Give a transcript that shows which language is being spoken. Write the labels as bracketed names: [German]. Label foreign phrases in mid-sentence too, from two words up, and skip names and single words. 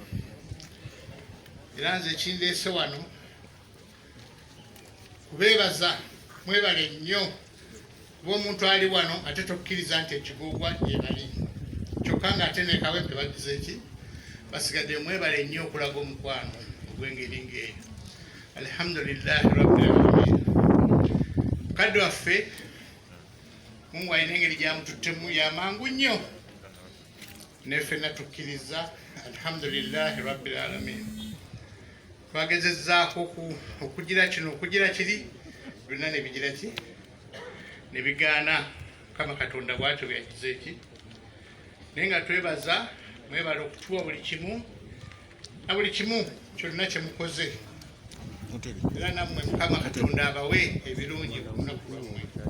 [Ganda] Era nze kindeese wano kubeebaza, mwebale nnyo kuba omuntu ali wano ate tokkiriza nti ekigoogwa yebali kyokka ng'ate ne kawempe bagize ki basigadde. Mwebale nnyo okulaga omukwano ogw'engeri ng'eyo. [Arabic] الحمد لله رب العالمين. [Ganda] Mukadde waffe Mungu alina engeri gyamututtemu yamangu nnyo, ne ffenna tukkiriza. [Arabic] الحمد لله رب العالمين. [Ganda] Twagezezzaako okugira kino okugira kiri, byonna ne bigira ki ne bigaana. Mukama Katonda bw'atyo bwe yakiza eki, naye nga twebaza, mwebala okutuwa buli kimu na buli kimu kyonna kye mukoze, era nammwe Mukama Katonda abawe ebirungi ku lunaku lwammwe.